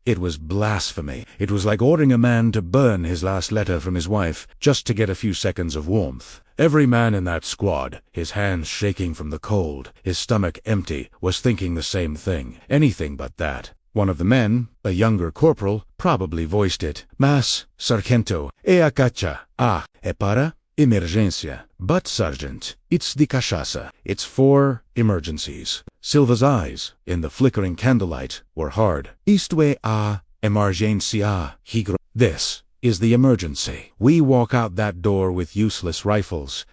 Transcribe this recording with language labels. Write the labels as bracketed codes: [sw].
[en] It was blasphemy. It was like ordering a man to burn his last letter from his wife just to get a few seconds of warmth. Every man in that squad, his hands shaking from the cold, his stomach empty, was thinking the same thing. Anything but that. One of the men, a younger corporal, probably voiced it. [pt] Mas, sargento, é a cachaça. Ah, é para emergência. [en] But, sergeant, it's the cachaça. It's for emergencies. Silva's eyes, in the flickering candlelight, were hard. [pt] Isto é a emergência. [en] This is the emergency. We walk out that door with useless rifles.